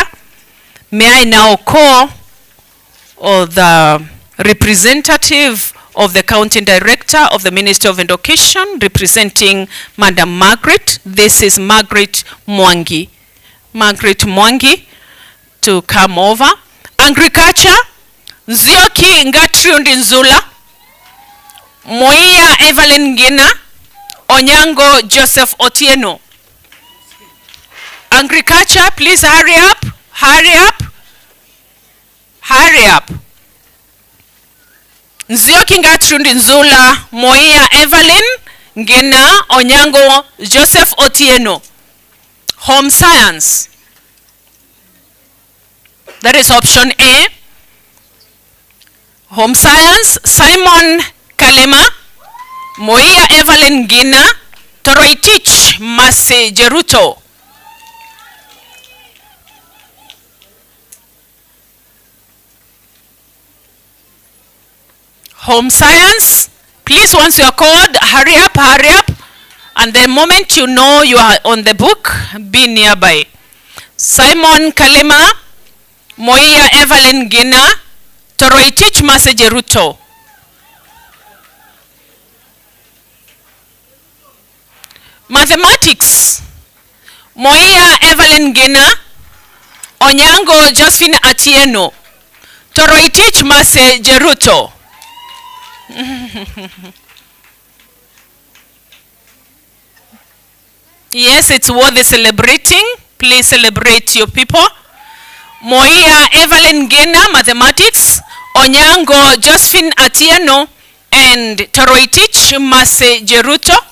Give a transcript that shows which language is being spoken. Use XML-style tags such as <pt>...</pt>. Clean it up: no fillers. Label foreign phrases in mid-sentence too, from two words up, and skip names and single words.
<en>May I now call the representative of the County Director of the Ministry of Education, representing Madam Margaret. This is Margaret Mwangi. Margaret Mwangi to come over. Agriculture, Nzioki Ngatriundi Nzula, Moia Evelyn Ngina, Onyango Joseph Otieno. Agriculture, please hurry up, hurry up, hurry up. Nzioki Ngatriundi Nzula, Moia Evelyn Ngina, Onyango Joseph Otieno. Home Science. That is option A. Home Science, Simon Kalema, Moia Evelyn Ngina, Toroitich Mase Jeruto. Home Science, please, once you're called, hurry up, and the moment you know you are on the book, be nearby. Simon Kalema, Moia Evelyn Ngina, Toroitich Masejeruto. Mathematics, Moia Evelyn Gena, Onyango Josephine Atieno. Toroitich Masejeruto. Yes, it's worth celebrating. Please celebrate your people. Moia Evelyn Gena, Mathematics, Onyango Josephine Atieno, and Toroitich Masejeruto.</en>